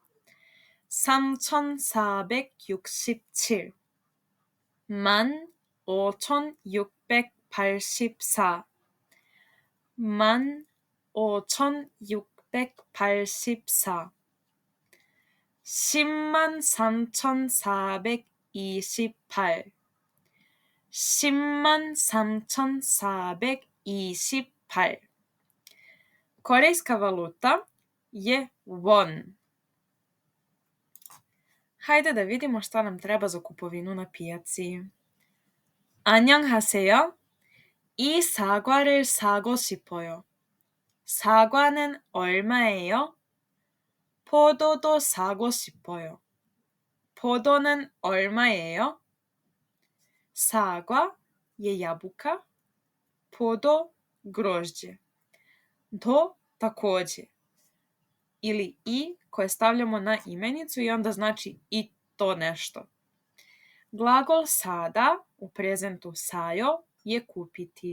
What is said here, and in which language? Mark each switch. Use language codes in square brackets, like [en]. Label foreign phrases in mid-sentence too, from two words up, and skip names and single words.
[sr] 3467, 15684, 15684, 10428, 10428. Korejska valuta je won. Hajde da vidimo šta nam treba za kupovinu na pijaci. [ko] 안녕하세요. 이 사과를 사고 싶어요. 사과는 얼마예요? 포도도 사고 싶어요. 포도는 얼마예요? [sr] Saga je jabuka, podo grožđe, do takođe, ili i koje stavljamo na imenicu i onda znači i to nešto. Glagol sada u prezentu sajo je kupiti.